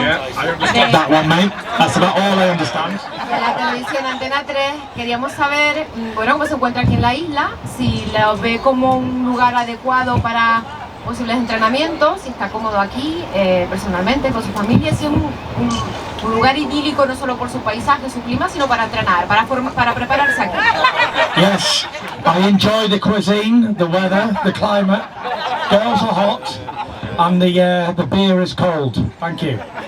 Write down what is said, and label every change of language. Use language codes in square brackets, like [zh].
[en] Yeah, I understand that one, mate. That's about all I understand. [es] De la televisión Antena 3, queríamos saber, bueno, cómo se encuentra aquí en la isla, si lo ve como un lugar adecuado para posibles entrenamientos, si está cómodo aquí, personalmente, con su familia, si es un lugar idílico no solo por su paisaje, su clima, sino para entrenar, para prepararse aquí. [en] Yes, I enjoy the cuisine, the weather, the climate. Girls are hot, and the beer is cold. Thank you.